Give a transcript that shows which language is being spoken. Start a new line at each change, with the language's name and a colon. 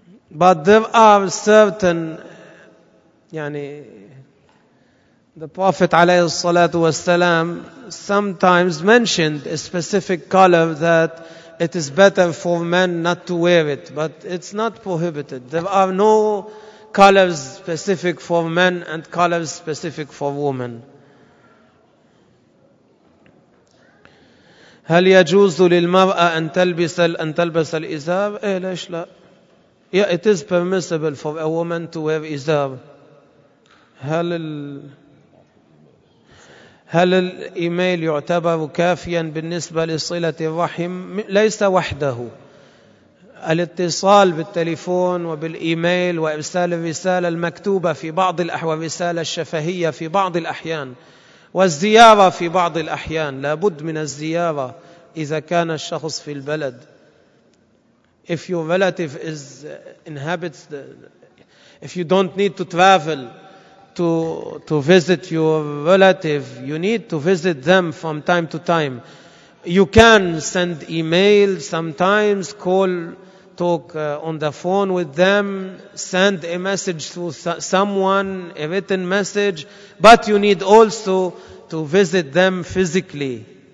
English: But there are certain, yani, the Prophet alayhi salatu wasalam sometimes mentioned a specific color that it is better for men not to wear it, but it's not prohibited. There are no colors specific for men and colors specific for women.
Arabic: هل يجوز للمرأة أن تلبس الإزار؟ إيه ليش لا؟
English: Yeah, it is permissible for a woman to wear إزار.
Arabic: هل الإيميل يعتبر كافيا بالنسبة لصلة الرحم؟ ليس وحده. الاتصال بالتليفون وبالإيميل وإرسال الرسالة المكتوبة في بعض الأحوال، الرسالة الشفهية في بعض الأحيان، والزيارة في بعض الأحيان، لابد من الزيارة إذا كان الشخص في البلد.
English: If your relative is inhabits the, if you don't need to travel to visit your relative, you need to visit them from time to time. You can send email sometimes, call, talk on the phone with them, send a message to someone, a written message, but you need also to visit them physically.